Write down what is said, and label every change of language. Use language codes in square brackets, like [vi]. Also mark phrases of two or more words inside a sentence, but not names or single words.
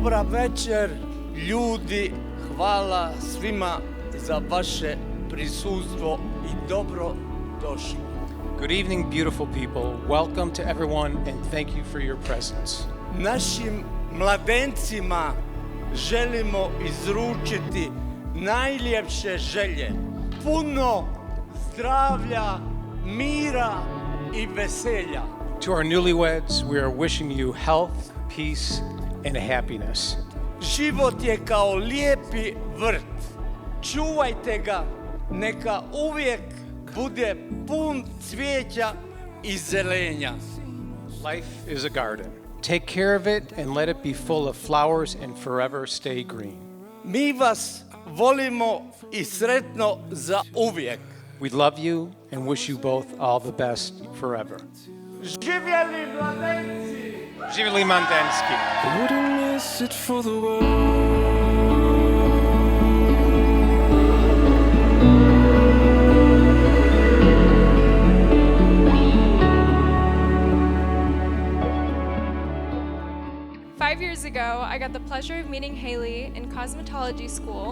[hr] večer, ljudi, hvala svima za vaše prisustvo I dobro došli. [en] Good evening, beautiful people. Welcome to everyone, and thank you for your presence. [hr] Našim mladencima želimo izručiti najljepše želje, puno zdravlja, mira I veselja. [en] To our newlyweds, we are wishing you health, peace, and happiness. [hr] Život je kao lijepi vrt. Čuvajte ga, neka uvijek bude pun cvijeća I zelenja. [en] Life is a garden. Take care of it and let it be full of flowers and forever stay green. [hr] Mi vas volimo I sretno za uvijek. [en] We love you and wish you both all the best forever. [hr] Živjeli mladenci! Živjeli Mandenski. [en] I wouldn't miss it for the world. 5 years ago, I got the pleasure of meeting Haley in cosmetology school.